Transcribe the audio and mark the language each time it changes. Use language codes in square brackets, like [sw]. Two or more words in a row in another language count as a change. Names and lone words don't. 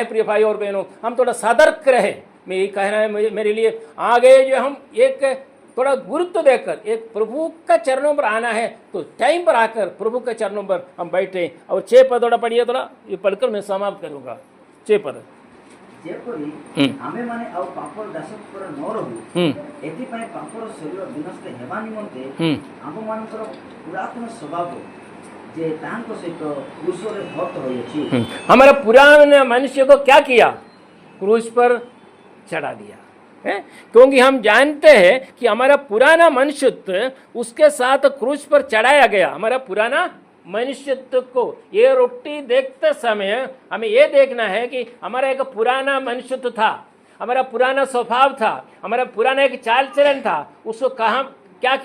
[hi] प्रिय भाई और बहनों, हम थोड़ा सतर्क रहे। मैं यही कहना है मेरे लिए, आगे जो हम एक थोड़ा गुरुत्व देकर एक प्रभु का चरणों पर आना है तो टाइम पर आकर प्रभु के चरणों पर हम बैठे। और 6 पद थोड़ा पढ़िए, थोड़ा ये पढ़कर मैं समाप्त करूँगा। 6 पद। [or] ଯେପରି ଆମେମାନେ ଆଉ ପାପର ଦାସତ୍ୱରେ ନ ରହୁ ଏଥିପାଇଁ ପାପର ଶରୀର ବିନଷ୍ଟ ହେବା ନିମନ୍ତେ ଆମମାନଙ୍କର ପୁରାତନ ସ୍ୱଭାବ ଯେ ତାଙ୍କ ସହିତ କ୍ରୁଶରେ ହତ ହୋଇଅଛି। [hi] हमारा पुराना मनुष्य को क्या किया? क्रूस पर चढ़ा दिया है। क्योंकि हम जानते हैं कि हमारा पुराना मनुष्यत्व उसके साथ क्रूस पर चढ़ाया गया। हमारा पुराना मनुष्यत्व को ये रोटी देखते समय हमें ये देखना है कि हमारा एक पुराना मनुष्यत्व था, हमारा पुराना स्वभाव था, हमारा पुराना एक चाल चलन था, उसको कहाँ क्या किया?